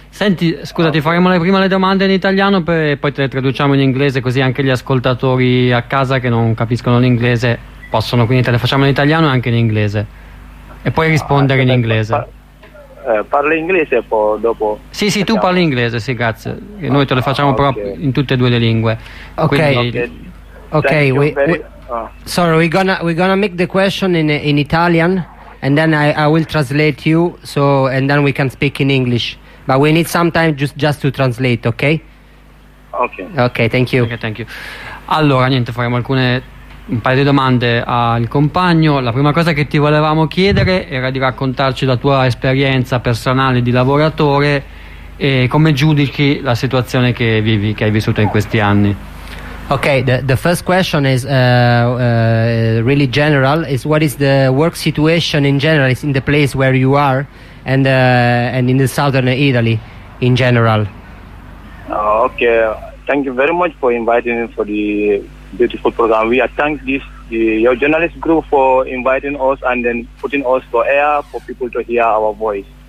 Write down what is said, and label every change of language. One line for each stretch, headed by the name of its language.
Italian: Senti, scusa, ti faremo prima le domande in italiano e poi te le traduciamo in inglese, così anche gli ascoltatori a casa che non capiscono l'inglese possono, quindi te le facciamo in italiano e anche in inglese. E puoi rispondere in inglese. Parli inglese e poi dopo... Sì, sì, tu parli inglese, sì, grazie. E noi te le facciamo proprio in tutte e due le lingue. Ok, quindi, okay.
English: Sorry, we're gonna make the question in Italian, and then I will translate you, so, and then we can speak in English. But we need some time just to translate, okay? Okay. Okay, thank you. Okay, thank you.
Italian: Allora, niente, faremo un paio di domande al compagno. La prima cosa che ti volevamo chiedere era di raccontarci la tua esperienza personale di lavoratore e come giudichi la situazione che vivi, che hai vissuto in questi anni.
English: Okay, the first question is really general. Is what is the work situation in general in the place where you are, and in the southern Italy, in general? Okay, thank you very much for inviting me for the beautiful program. We are thank this your journalist group for inviting us and then putting us to air for people to hear our voice.